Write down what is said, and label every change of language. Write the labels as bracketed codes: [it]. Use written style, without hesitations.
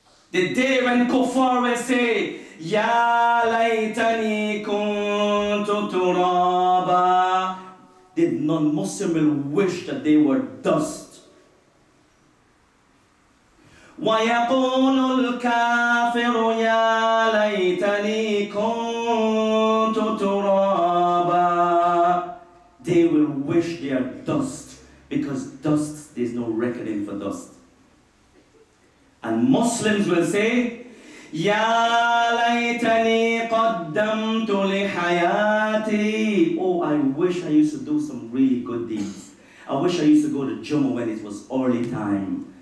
[en] The day when kuffar will say, Ya laytani kuntu turaba. The non-Muslim will wish that they were dust. [ar] وَيَقُولُ الْكَافِرُ يَا لَيْتَنِي كُنْتُ تُرَابًا. [en] They will wish they are dust, because dust, there's no reckoning for dust. And Muslims will say, يَا لَيْتَنِي قَدَّمْتُ لِحَيَاتِي. Oh, I wish I used to do some really good deeds. I wish I used to go to Jummah when it was early time.